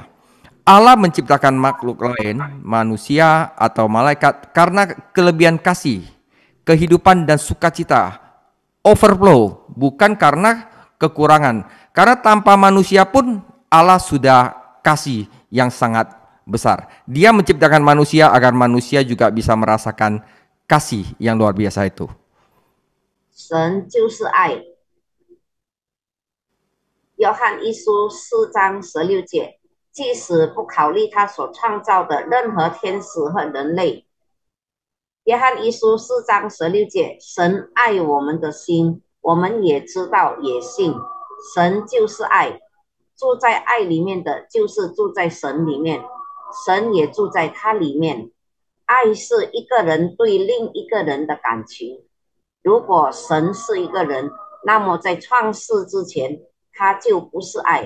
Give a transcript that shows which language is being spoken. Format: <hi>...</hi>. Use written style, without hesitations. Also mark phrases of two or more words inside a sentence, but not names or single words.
<id>Allah menciptakan makhluk lain, manusia atau malaikat, karena kelebihan kasih, kehidupan dan sukacita, overflow, bukan karena kekurangan. Karena tanpa manusia pun Allah sudah kasih yang sangat besar. Dia menciptakan manusia agar manusia juga bisa merasakan kasih yang luar biasa itu.</id> <zh>神就是爱。约翰一书4章16节，即使不考虑他所创造的任何天使和人类。约翰一书4章16节，神爱我们的心，我们也知道也信，神就是爱，住在爱里面的就是住在神里面，神也住在他里面。爱是一个人对另一个人的感情， 如果神是一个人，那么在创世之前，他就不是爱。</zh>